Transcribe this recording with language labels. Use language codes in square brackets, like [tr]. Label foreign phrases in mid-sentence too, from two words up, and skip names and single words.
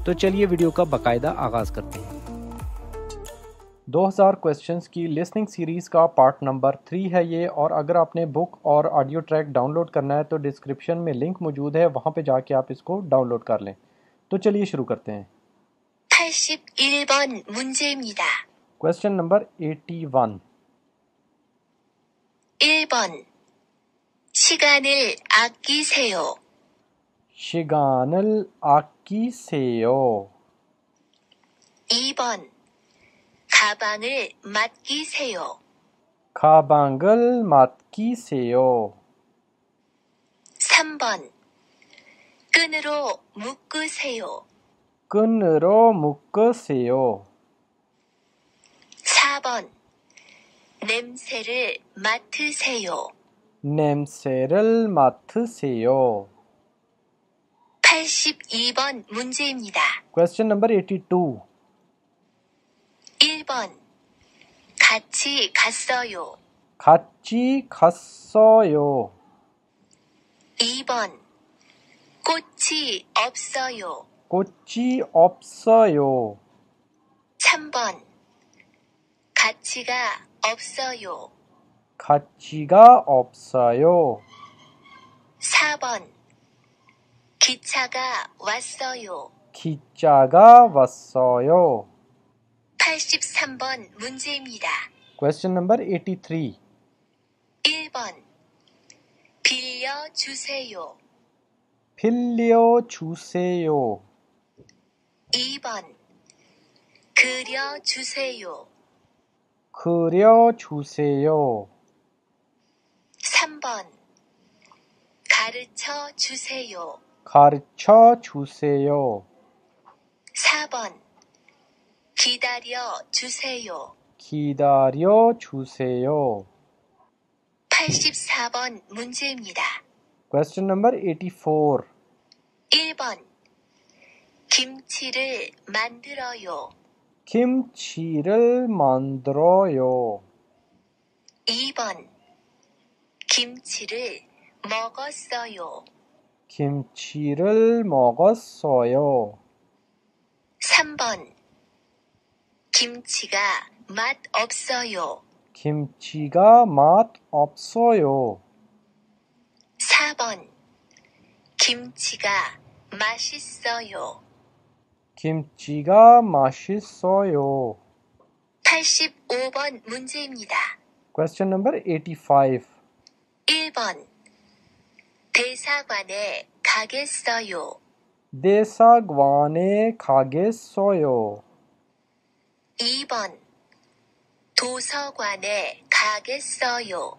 [ur] تو چلیے ویڈیو کا باقاعدہ آغاز کرتے ہیں۔ 2000 کویسچنز کی [en] listening series [ur] کا [en] part number [ur] 3 ہے یہ، اور اگر آپ نے بک اور [en] audio track [ur] ڈاؤن لوڈ کرنا ہے تو ڈسکرپشن میں لنک موجود ہے، وہاں پہ جا کے آپ اس کو ڈاؤن لوڈ کر لیں. تو چلیے شروع کرتے ہیں. [ko] 81번 문제입니다. [en] question number 81. [ko] 1번 시간을 아끼세요. 시간을 아끼세요. 2번 가방을 맡기세요. 가방을 맡기세요. 3번 끈으로 묶으세요. 끈으로 묶으세요. 4번 냄새를 맡으세요. 냄새를 맡으세요. 82번 문제입니다. [en] question number 82. [ko] 1번 같이 갔어요. 같이 갔어요. 2번 꽃이 없어요. 꽃이 없어요. 3번 가치가 없어요. 가치가 없어요. 4번 기차가 왔어요. 기차가 왔어요. 83번 문제입니다. [en] question number 83. [ko] 1번 빌려주세요. 빌려주세요. 2번 그려주세요. 그려주세요. 3번 가르쳐주세요. 가르쳐주세요. 4번 기다려주세요. 기다려주세요. 84번 문제입니다. [en] question number 84. [ko] 1번 김치를 만들어요. 김치를 만들어요. 2번 김치를 먹었어요. 김치를 먹었어요. 3번 김치가 맛 없어요. 김치가 맛 없어요. 4번 김치가 맛있어요. 김치가 맛있어요. 85번 문제입니다. [en] question number 85. [ko] 1번 대사관에 가겠어요. 대사관에 가겠어요. 2번 도서관에 가겠어요.